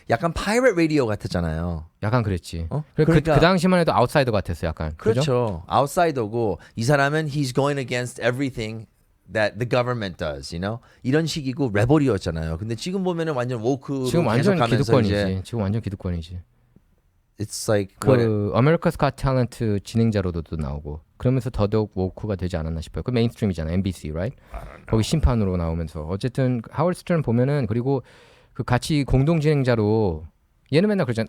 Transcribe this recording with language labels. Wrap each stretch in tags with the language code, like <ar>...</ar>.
<ko>약간 pirate radio 같았잖아요. 약간 그랬지. 그러니까 그 당시만 해도 아웃사이더 같았어, 약간. 그렇죠. 그죠? 아웃사이더고 이 사람은</ko> <en>he's going against everything that the government does, you know?</en> <ko>이런 식이고 레버리였잖아요. 근데 지금 보면은 완전 woke 지금 완전 계속하면서 기득권이지. 이제 지금 완전 기득권이지.</ko> <en>It's like what</en> <ko>그 아메리카스 갓 탤런트 진행자로도 나오고 그러면서 더더욱 워크가 되지 않았나 싶어요. 그 메인스트림이잖아. MBC, right? 거기 심판으로 나오면서 어쨌든 하워드 스턴 보면은 그리고 그 같이 공동 진행자로 얘는 맨날 그러잖아.</ko>